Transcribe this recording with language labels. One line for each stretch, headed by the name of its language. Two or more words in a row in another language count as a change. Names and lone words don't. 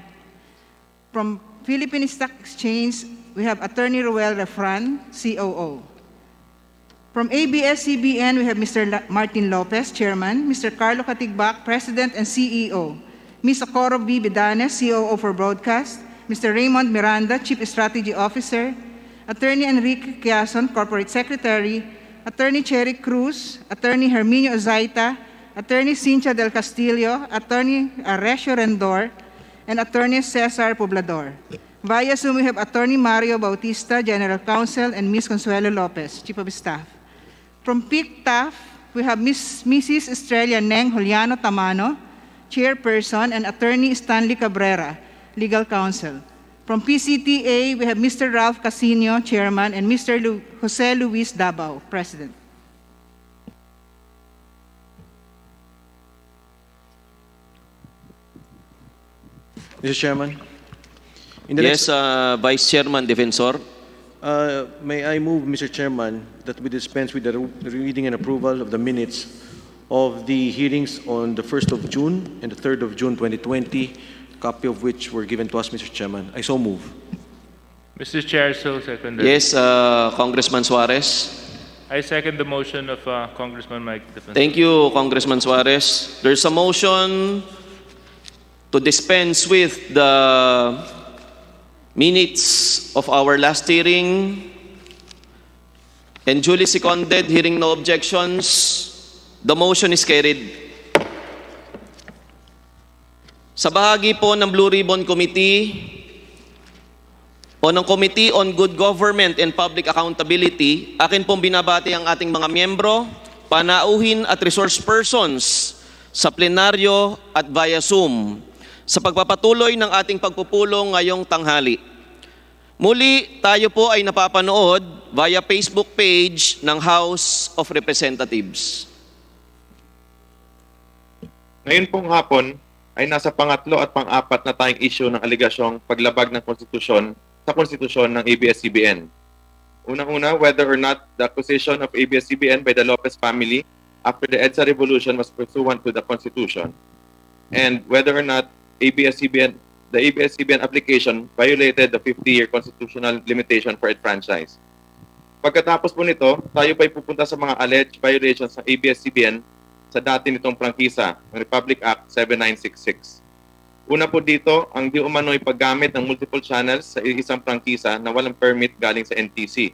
English: From Philippine Stock Exchange, we have Attorney Ruel Refran, COO. From ABS-CBN, we have Mr. Martin Lopez, Chairman, Mr. Carlo Katigbak, President and CEO, Ms. Socorro B. Bidanes, COO for Broadcast, Mr. Raymond Miranda, Chief Strategy Officer, Attorney Enrique Quiason, Corporate Secretary, Attorney Cherry Cruz, Attorney Herminio Ozaita, Attorney Cynthia Del Castillo, Attorney Arresio Rendor, and Attorney Cesar Poblador. Via Zoom, we have Attorney Mario Bautista, General Counsel, and Ms. Consuelo Lopez, Chief of Staff. From PICTAF, we have Mrs. Estrella Neng Juliano Tamano, Chairperson, and Attorney Stanley Cabrera, Legal Counsel. From PCTA, we have Mr. Ralph Casino, Chairman, and Mr. Jose Luis Dabao, President. Mr. Chairman. Yes, Vice Chairman Defensor. May I move, Mr. Chairman, that we dispense with the reading and approval of the minutes of the hearings on the 1st of June and the 3rd of June 2020, copy of which were given to us, Mr. Chairman. I so move. Mr. Chair, so seconded. Yes, Congressman Suarez. I second the motion of Congressman Mike Defensor. Thank you, Congressman Suarez. There's a motion to dispense with the minutes of our last hearing and duly seconded. Hearing no objections, the motion is carried.
Filipino: Sa bahagi po ng Blue Ribbon Committee o ng Committee on Good Government and Public Accountability, akin pong binabati ang ating mga miyembro, panauhin at
English: resource persons
Filipino: sa plenaryo at via Zoom sa pagpapatuloy ng ating pagpupulong ngayong tanghali. Muli, tayo po ay napapanood
English: via Facebook page
Filipino: ng House of Representatives. Ngayon pong hapon ay nasa pangatlo at pang-apat na tayong issue ng aligasyong paglabag ng konstitusyon sa konstitusyon ng ABS-CBN. Unang-una,
English: whether or not the acquisition of ABS-CBN by the Lopez family after the EDSA revolution was pursuant to the Constitution, and whether or not the ABS-CBN application violated the 50-year constitutional limitation for its franchise.
Filipino: Pagkatapos po nito, tayo pa'y pupunta sa mga
English: alleged violations
Filipino: ng ABS-CBN sa dati nitong prangkisa, ng Republic Act 7966. Una po dito, ang di umano'y paggamit ng
English: multiple channels
Filipino: sa isang prangkisa na walang permit galing sa NTC.